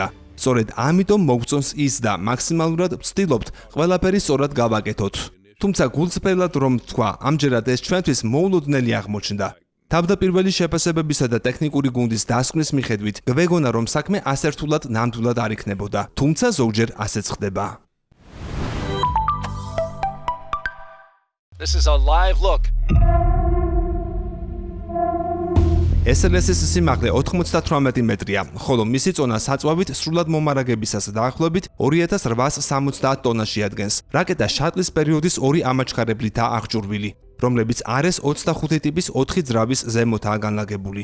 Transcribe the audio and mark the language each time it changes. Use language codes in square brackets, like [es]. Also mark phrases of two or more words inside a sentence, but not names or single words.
[ka] სწორედ ამიტომ მოგწონს ის და მაქსიმალურად ვცდილობთ ყველაფერი სწორად გავაკეთოთ. თუმცა გულწრფელად რომ ვთქვა, ამჯერად ეს ჩვენთვის მოულოდნელი აღმოჩნდა. თავდაპირველი შეფასებებისა და ტექნიკური გუნდის დასკვნის მიხედვით, გვეგონა რომ საქმე ასე რთულად ნამდვილად არ იქნებოდა, თუმცა ზოგჯერ ასეც ხდება. [en] This is a live look. [ka] SLS-ის სიმაღლე 98 მეტრია, ხოლო მისი წონა საწვავით სრულად მომარაგებისას დაახლოებით 2870 ტონას შეადგენს. რაკეტა შატლის პერიოდის 2 ამაჩქარებლითაა აღჭურვილი, რომლებიც RS 25 ტიპის 4 ძრავის ზემოთაა განლაგებული.